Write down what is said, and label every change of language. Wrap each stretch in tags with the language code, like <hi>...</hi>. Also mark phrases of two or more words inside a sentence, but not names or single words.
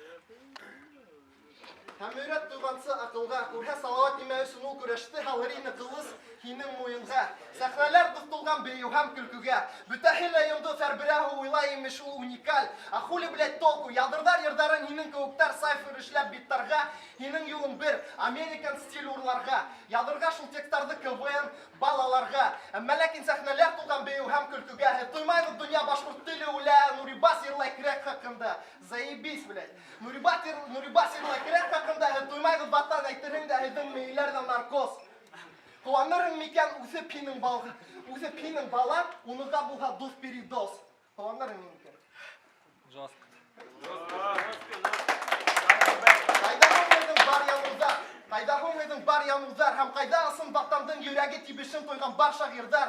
<ba>Һәм өйрәт тугансы акылга, күрһә салават нимә өсөн ул көрәште, халырыны кылы һинең муенга. Сәхнәләр тотылган бейеү һәм көлкүгә. Бүтәһен йомды фәрбирәһе уйлай имеш ул уникаль.</ba> <ru>Ахули блядь толку,</ru> <ba>ядырдар йырдарын һинең кеүектәр сайфыр эшләп биттарга, һинең юлың бер, Американ стиль урларга. Ядырга шул текстларны КВН балаларга. Әмма ләкин сәхнәләр тулган бейеү һәм көлкүгә. Тоймайды дөнья башкорт теле үлә, Нурибас йырлай крәк хакында.</ba> <ru>Заебись, блядь.</ru> <ba>Нурибас йырлай крәк хакында. Тоймайды ватан әйтерең дә һеҙҙең мейелләрҙә наркоз. Ҡыуанырһың микән үҫеп һинең балаң, уныға булһа дуҫ передоз. Ҡыуанырһың микән? Ҡайҙа һуң бар януҙар һәм ҡайҙа ысын ватандың йөрәге тибешен тойған бар шағирҙар.</ba>